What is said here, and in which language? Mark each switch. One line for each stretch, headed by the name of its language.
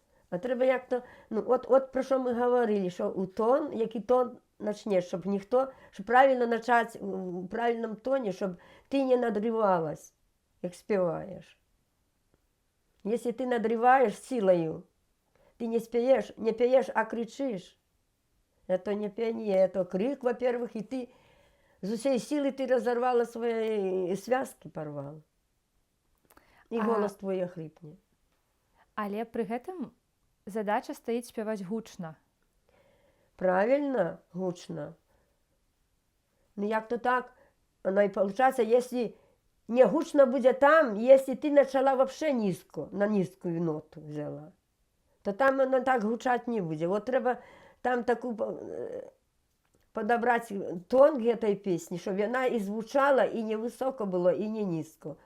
Ukrainian: А треба як-то, ну, от про що ми говорили, що у тон, який тон начнеш, щоб ніхто, щоб правильно начать у правильному тоні, щоб ти не надривалась, як співаєш. Якщо ти надриваєш силою, ти не п'єш, а кричиш.
Russian: Это не пение, это крик, во-первых, и ты с усей силы ты разорвала свои связки, порвала. И голос твой охрипне.
Belarusian: Але пры гэтым задача стаіць спяваць гучна.
Russian: Правильно, гучно. Ну, як-то так, оно и получается, если не гучно будет там, если ты начала вообще низко, на низкую ноту взяла, то там оно так гучать не будет. Вот треба там таку подобрать тон этой песни, чтобы она и звучала, и не высоко было, и не низко.